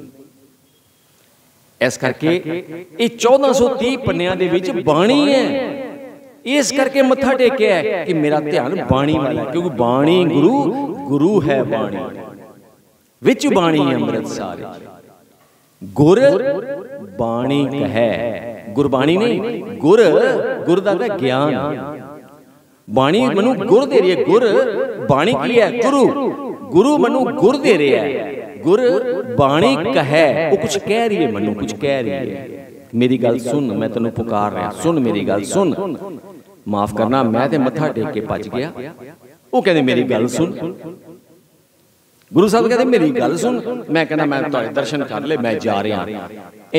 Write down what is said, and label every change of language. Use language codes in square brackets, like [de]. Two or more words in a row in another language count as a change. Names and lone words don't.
[pa] ਇਸ ਕਰਕੇ ਇਹ 1430 ਪੰਨਿਆਂ ਦੇ ਵਿਚ ਬਾਣੀ ਹੈ, ਇਸ ਕਰਕੇ ਮੱਥਾ ਟੇਕਿਆ ਹੈ ਕਿ ਮੇਰਾ ਧਿਆਨ ਬਾਣੀ ਵਾਲਾ, ਕਿਉਂਕਿ ਬਾਣੀ ਗੁਰੂ, ਗੁਰੂ ਹੈ ਬਾਣੀ, ਵਿਚਿ ਬਾਣੀ ਅੰਮ੍ਰਿਤੁ ਸਾਰੇ। ਗੁਰ ਬਾਣੀ ਕਹੇ, ਗੁਰਬਾਣੀ ਨਹੀਂ, ਗੁਰ, ਗੁਰ ਦਾ ਗਿਆਨ। ਬਾਣੀ ਮੈਨੂੰ ਗੁਰ ਦੇ ਰਹੀ ਹੈ, ਗੁਰ ਬਾਣੀ ਕੀ ਹੈ ਗੁਰੂ, ਗੁਰੂ ਮੈਨੂੰ ਗੁਰ ਦੇ ਰਿਹਾ ਹੈ। ਗੁਰ ਬਾਣੀ ਕਹੇ, ਉਹ ਕੁਝ ਕਹਿ ਰਹੀ ਹੈ, ਮੈਨੂੰ ਕੁਝ ਕਹਿ ਰਹੀ ਹੈ। ਮੇਰੀ ਗੱਲ ਸੁਣ, ਮੈਂ ਤੈਨੂੰ ਪੁਕਾਰ ਰਿਹਾ, ਸੁਣ ਮੇਰੀ ਗੱਲ ਸੁਣ। ਮਾਫ਼ ਕਰਨਾ, ਮੈਂ ਤੇ ਮੱਥਾ ਟੇਕ ਕੇ ਭੱਜ ਗਿਆ। ਉਹ ਕਹਿੰਦੇ ਮੇਰੀ ਗੱਲ ਸੁਣ। ਗੁਰੂ ਸਾਹਿਬ ਕਹਿੰਦੇ ਮੇਰੀ ਗੱਲ ਸੁਣ। ਮੈਂ ਕਹਿਣਾ ਮੈਂ ਤੁਹਾਡੇ ਦਰਸ਼ਨ ਕਰ ਲੇ, ਮੈਂ ਜਾ ਰਿਹਾ।